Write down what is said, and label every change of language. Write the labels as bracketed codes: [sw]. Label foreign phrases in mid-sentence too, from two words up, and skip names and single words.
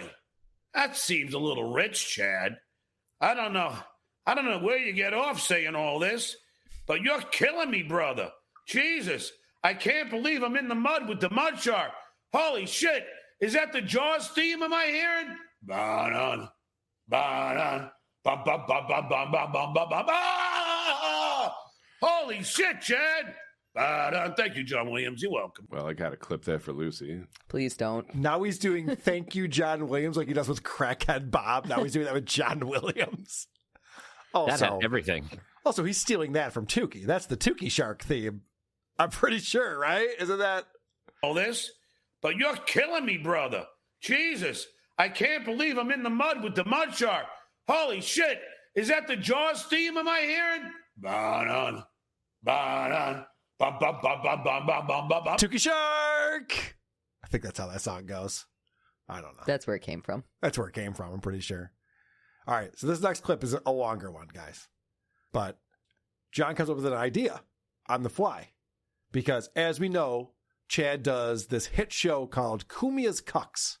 [en] That seems a little rich, Chad. I don't know where you get off saying all this, but you're killing me, brother. Jesus, I can't believe I'm in the mud with the mud shark. Holy shit. Is that the Jaws theme? Am I hearing? Ba-dun, ba-dun, ba-ba-ba-ba-ba-ba-ba-ba-ba. Holy shit, Chad! Ba-dun. Thank you, John Williams. You're welcome. Well, I got to clip that for Lucy. Please don't. Now he's doing thank you, John Williams, like he does with Crackhead Bob. Now he's doing that with John Williams. Also, everything. Also, he's stealing that from Tukey. That's the Tukey Shark theme. I'm pretty sure, right? Isn't that all this? But you're killing me, brother. Jesus, I can't believe I'm in the mud with the mud shark. Holy shit. Is that the Jaws theme am I hearing? Ba-dun, ba-dun, ba-ba-ba-ba-ba-ba-ba-ba. Tukey Shark! I think that's how that song goes. I don't know. That's where it came from. That's where it came from, I'm pretty sure. All right, so this next clip is a longer one, guys. But John comes up with an idea on the fly. Because, as we know, Chad does this hit show called Kumia's Cucks.